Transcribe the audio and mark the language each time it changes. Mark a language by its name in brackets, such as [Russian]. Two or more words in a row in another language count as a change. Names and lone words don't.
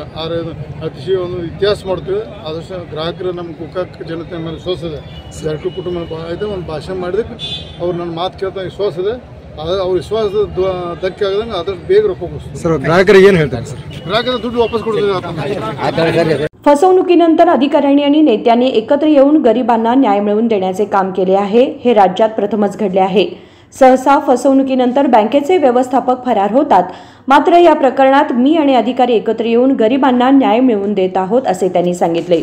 [Kannada] ಆದರೆ ಅತಿಶಯ ಒಂದು ಇತಿಹಾಸ ಮಾಡ್ತೀವಿ. ಆದಷ್ಟು ಗ್ರಾಹಕರು ನಮ್ಮ ಗೋಕಾಕ್ ಜನತೆ ಮೇಲೆ ವಿಶ್ವಾಸ ಇದೆ. ಜಾರಕಿಹೊಳಿ ಕುಟುಂಬ ಇದೆ. ಒಂದು ಭಾಷಣ ಮಾಡಿದಕ್ಕೆ ಅವ್ರು ನನ್ನ ಮಾತು ಕೇಳ್ತಾ ವಿಶ್ವಾಸ ಇದೆ. ಅವ್ರ ವಿಶ್ವಾಸದ ಧಕ್ಕೆ ಆಗದಂಗೆ ಆದಷ್ಟು ಬೇಗ ರೊಕ್ಕ ಕೊಡಿಸ್ತಾರೆ ಸರ್. ಗ್ರಾಹಕರಿಗೆ ಏನು ಹೇಳ್ತಾರೆ ಸರ್? ಗ್ರಾಹಕರ ದುಡ್ಡು वापस ಕೊಡ್ತೀವಿ. [Marathi] फसवणुकीनंतर अधिकाऱ्यांनी आणि नेत्यांनी एकत्र येऊन गरिबांना न्याय मिळवून देण्याचे काम केले आहे. हे राज्यात प्रथमच घडले आहे. सहसा फसवणुकीनंतर बँकेचे व्यवस्थापक फरार होतात. मात्र या प्रकरणात मी आणि अधिकारी एकत्र येऊन गरिबांना न्याय मिळवून देत आहोत असे त्यांनी सांगितले.